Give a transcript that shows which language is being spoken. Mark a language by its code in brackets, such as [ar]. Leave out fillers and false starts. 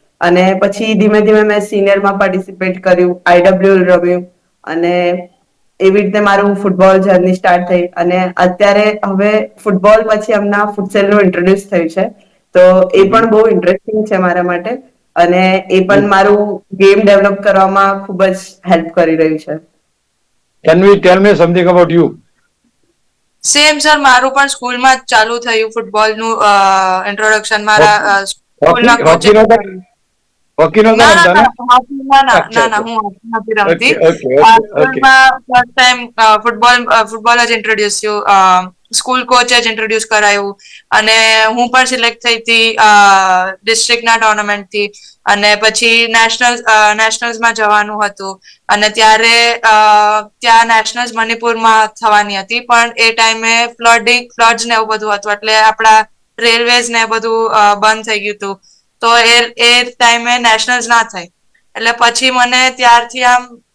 [gu] અને પછી ધીમે ધીમે મેં સિનિયરમાં પાર્ટિસિપેટ કર્યું, IWL રમ્યું અને એવી રીતે મારું ફૂટબોલ જર્ની સ્ટાર્ટ થઈ. અને અત્યારે હવે ફૂટબોલ પછી હમણાં ફુટસેલનું ઇન્ટ્રોડ્યુસ થયું છે, તો એ પણ બહુ ઇન્ટરેસ્ટિંગ છે મારા માટે અને એ પણ મારું ગેમ ડેવલપ કરવામાં ખૂબ જ હેલ્પ કરી રહ્યું છે. [en] Can we tell me something about you? [gu] Same sir, મારું પણ સ્કૂલમાં જ ચાલુ થયું ફૂટબોલનું ઇન્ટ્રોડક્શન મારા સ્કૂલના કોચે. હોકી નહોતા? હોકી નહોતા ના hockey ના ના અચ્છા, ના ના અચ્છા. હું hockey નથી રમતી. [en] Okay, okay, okay. [gu] સ્કૂલમાં ફર્સ્ટ ટાઈમ ફૂટબોલ જ ઇન્ટ્રોડ્યુસ થયું. સ્કૂલ કોચ જ ઇન્ટ્રોડ્યુસ કરાયું અને હું પણ સિલેક્ટ થઈ હતી ડિસ્ટ્રિક્ટના ટુર્નામેન્ટથી અને પછી નેશનલ્સમાં જવાનું હતું અને ત્યારે ત્યાં નેશનલ્સ મણિપુરમાં થવાની હતી પણ એ ટાઈમે ફ્લડ્સ ને એવું બધું હતું એટલે આપણા રેલવેઝ ને બધું બંધ થઈ ગયું હતું તો એ ટાઈમે નેશનલ્સ ના થઈ એટલે પછી મને ત્યારથી આમ